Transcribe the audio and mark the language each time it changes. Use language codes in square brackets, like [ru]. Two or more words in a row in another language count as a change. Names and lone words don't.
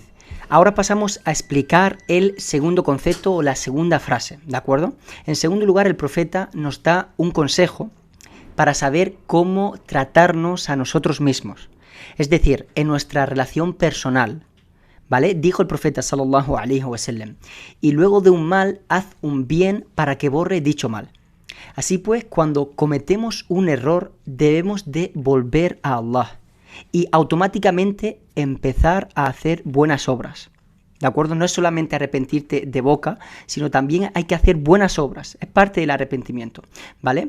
[es] Ahora pasamos a explicar el segundo concepto o la segunda frase, ¿de acuerdo? En segundo lugar, el profeta nos da un consejo para saber cómo tratarnos a nosotros mismos. Es decir, en nuestra relación personal, ¿vale? Dijo el profeta [ar] صلى الله عليه وسلم, [es] y luego de un mal, haz un bien para que borre dicho mal. Así pues, cuando cometemos un error, debemos de volver a Allah y automáticamente empezar a hacer buenas obras, ¿de acuerdo? No es solamente arrepentirte de boca, sino también hay que hacer buenas obras, es parte del arrepentimiento, ¿vale?